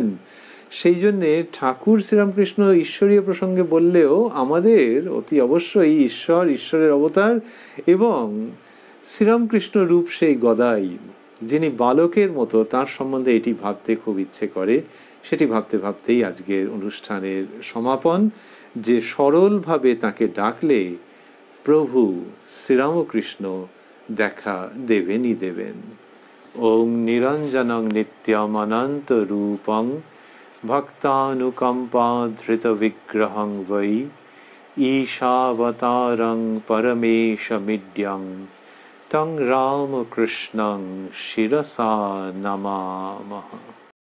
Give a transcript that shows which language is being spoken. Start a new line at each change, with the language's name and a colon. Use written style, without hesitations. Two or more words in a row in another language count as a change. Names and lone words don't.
Bangla: সেই জন্যে ঠাকুর শ্রীরামকৃষ্ণ ঈশ্বরীয় প্রসঙ্গে বললেও আমাদের অতি অবশ্যই ঈশ্বর, ঈশ্বরের অবতার এবং শ্রীরামকৃষ্ণ রূপ সেই গদাই, যিনি বালকের মতো, তার সম্বন্ধে এটি ভাবতে খুব ইচ্ছে করে। সেটি ভাবতে ভাবতেই আজকের অনুষ্ঠানের সমাপন, যে সরলভাবে তাকে ডাকলে প্রভু শ্রীরামকৃষ্ণ দেখা দেবেনই দেবেন।
Sanskrit: ওং নিরঞ্জনং নিত্যম অনন্ত রূপং ভক্তানুকম্পা ধৃত বিগ্রহং বৈ ঈশাবতারং পরমেশমিড্যং তং রামকৃষ্ণং শিরসা নমামঃ।